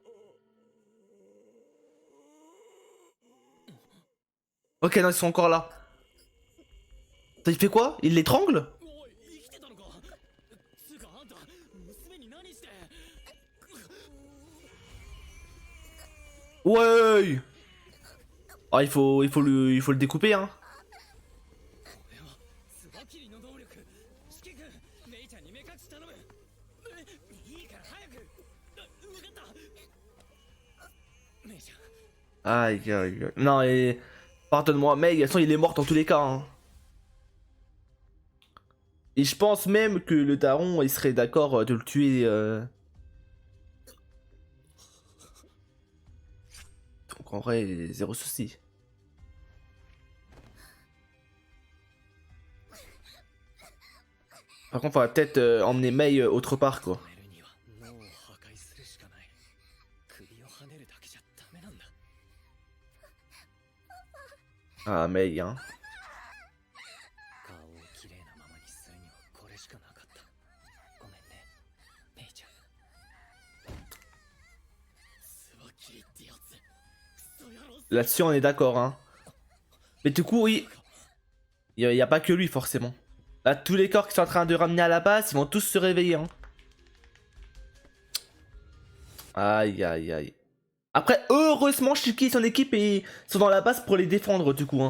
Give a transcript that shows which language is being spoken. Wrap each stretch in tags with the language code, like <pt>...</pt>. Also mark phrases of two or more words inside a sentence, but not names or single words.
<fr>Ok, non, ils sont encore là. Il fait quoi? Il l'étrangle?</fr> <ja>おい、生きてたのか。つうかあんた、娘に何して。</ja> <fr>Ouais. Ah, il faut le découper, hein.</fr> <ja>これはスバキリの能力。四季君、メイちゃんに目隠し頼む。いいから早く。分かった。メイちゃん。</ja> <fr>Aïe, aïe, aïe. Non, et... Pardonne-moi, mais de toute façon, il est mort dans tous les cas, hein. Et je pense même que le daron, il serait d'accord de le tuer. Donc en vrai, zéro souci. Par contre, faudrait peut-être emmener Mei autre part, quoi.</fr> <ja>止めるには脳を破壊するしかない。首をはねるだけじゃダメなんだ。</ja> <fr>Ah, Mei, hein.</fr> <ja>顔をきれいなままにするにはこれしかなかった。ごめんね、メイちゃん。スバキリってやつ。クソ野郎。</ja> <fr>Là-dessus, on est d'accord, hein. Mais du coup, oui. Il y a pas que lui, forcément. Là, tous les corps qui sont en train de ramener à la base, ils vont tous se réveiller, hein. Aïe, aïe, aïe. Après, heureusement, Shiki et son équipe sont dans la base pour les défendre, du coup, hein.</fr>